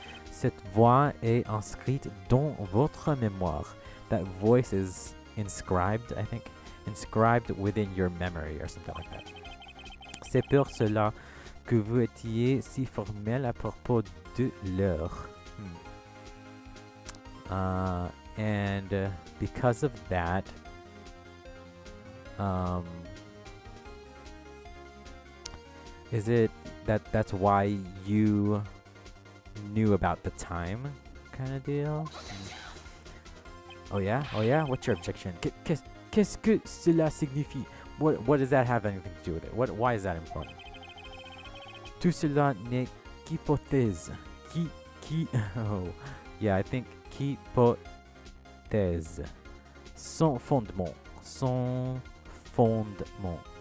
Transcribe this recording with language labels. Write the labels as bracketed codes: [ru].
[fr] Cette voix est inscrite dans votre mémoire. [en] That voice is inscribed, I think, inscribed within your memory or something like that. [fr] C'est pour cela que vous étiez si formel à propos de l'heure. [en] And because of that, is it that's why you knew about the time kind of deal? Oh yeah? What's your objection? [fr] Qu'est-ce que cela signifie? [en] What does that have anything to do with it? Why is that important? [fr] Tout cela n'est qu'hypothèse. [en] Oh, yeah, I think hypothèse. [fr] Sans fondement. [en] So fondement.